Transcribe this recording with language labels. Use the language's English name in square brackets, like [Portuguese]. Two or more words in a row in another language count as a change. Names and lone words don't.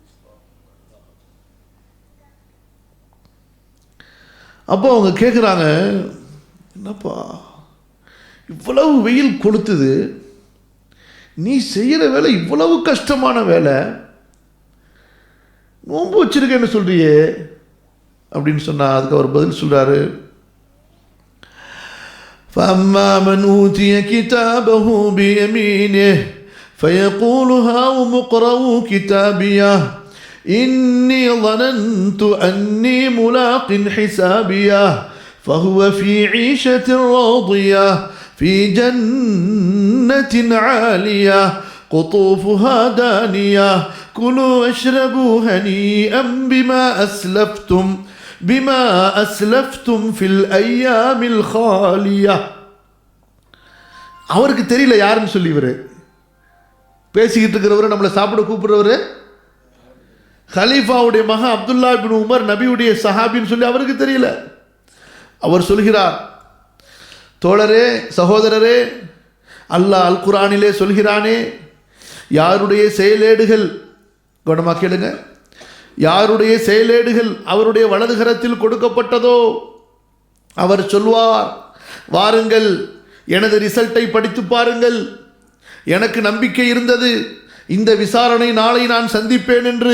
[Tamil] அப்போ அவங்க கேட்குறாங்க, என்னப்பா இவ்வளவு வெயில் கொளுத்துது, நீ செய்கிற வேலை இவ்வளவு கஷ்டமான வேலை, நோன்பு வச்சிருக்கேன்னு சொல்றியே அப்படின்னு சொன்னால் அதுக்கு அவர் பதில் சொல்கிறாரு, [Arabic] فَأَمَّا مَنْ أُوتِيَ كِتَابَهُ بِيَمِينِهِ فَيَقُولُ هَاؤُمُ اقْرَءُوا كِتَابِيَهْ إِنِّي ظَنَنْتُ أَنِّي مُلَاقٍ حِسَابِيَهْ فَهُوَ فِي عِيشَةٍ رَاضِيَةٍ في جنة عالية قطوفها دانية كلوا واشربوا هنيئا بما أسلفتم في الأيام الخالية. [Tamil] அவருக்கு தெரியல யாருன்னு சொல்லி, இவர் பேசிக்கிட்டு இருக்கிறவர், நம்மளை சாப்பிட கூப்பிடுறவர் ஹலீஃபாவுடைய மகன் அப்துல்லா இப்னு உமர், நபியுடைய சஹாபின்னு சொல்லி அவருக்கு தெரியல. அவர் சொல்கிறார், தோழரே, சகோதரரே, அல்லாஹ் அல் குர்ஆனிலே சொல்கிறானே, யாருடைய செயலேடுகள், கவனமாக கேளுங்க, யாருடைய செயலேடுகள் அவருடைய வலதுகரத்தில் கொடுக்கப்பட்டதோ அவர் சொல்வார், வாருங்கள் எனது ரிசல்ட்டை படித்து பாருங்கள், எனக்கு நம்பிக்கை இருந்தது இந்த விசாரணை நாளை நான் சந்திப்பேன் என்று.